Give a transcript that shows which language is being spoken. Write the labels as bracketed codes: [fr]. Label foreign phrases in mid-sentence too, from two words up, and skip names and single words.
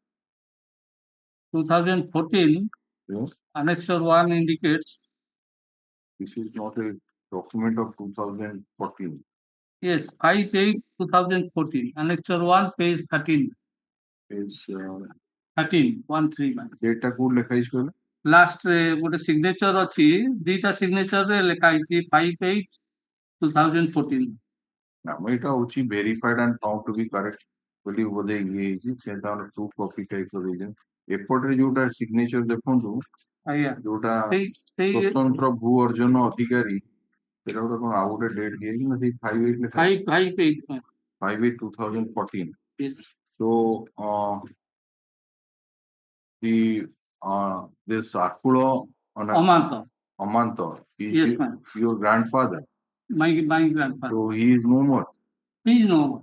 [en] 2014, Yes. Annexure 1 indicates. This is not a document of 2014. Yes, 5/8/2014, Annexure 1, page 13. Page 13, 13, man. data code [or] ଲେଖା ହେଇଛି କହିଲେ? Last ଗୋଟେ signature ଅଛି, ଦିଟା signature ରେ ଲେଖା ହେଇଛି 5/8/2014. ଆମ ଏଇଟା ହଉଛି [en] verified and found to be correct [or] ବୋଲି ବୋଧେ ଇଏ ହେଇଛି, ସେଟା ଆମର [en] true copy type [or] ର ଦେଇଛନ୍ତି। ଏପଟରେ ଯୋଉଟା signature ଦେଖନ୍ତୁ, ଆଜ୍ଞା, ଯୋଉଟା ସେଇ ସ୍ୱତନ୍ତ୍ର ଭୂ ଅର୍ଜନ ଅଧିକାରୀ, ସେଟା ଗୋଟେ କଣ ଆଉ ଗୋଟେ ଡେଟ୍ ଦିଆହେଇଛି ନା ସେଇ 5/8 ଲେଖା [en] 5/8, man. 5/8/2014. Yes. So this Akulo Amanta is Yes, ma'am. your grandfather. My grandfather. So he is no more. He is no more.